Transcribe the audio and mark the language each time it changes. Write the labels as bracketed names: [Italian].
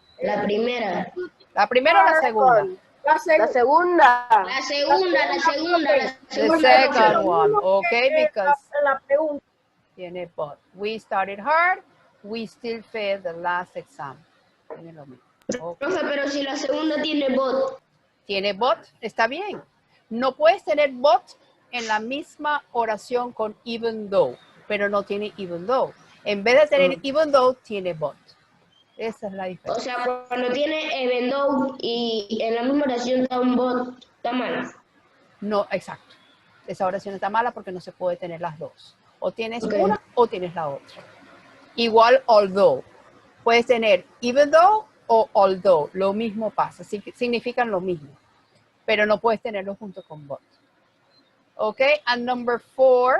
[Spanish] La primera. ¿La primera o la segunda? La segunda. La segunda. [English] The second one, okay, because tiene but. We started hard, we still failed the last exam. [Spanish] Tiene lo mismo. Okay. Profe, pero si la segunda tiene bot. Tiene but, está bien. No puedes tener but en la misma oración con even though, pero no tiene even though. En vez de tener even though, tiene but. Esa es la O diferencia. sea, cuando tiene even though y en la misma oración da un bot, está mal. No, exacto. Esa oración está mala porque no se puede tener las dos. O tienes Ok. una o tienes la otra. Igual although. Puedes tener even though o although. Lo mismo pasa. Significan lo mismo. Pero no puedes tenerlo junto con but. Okay, [English] and number 4.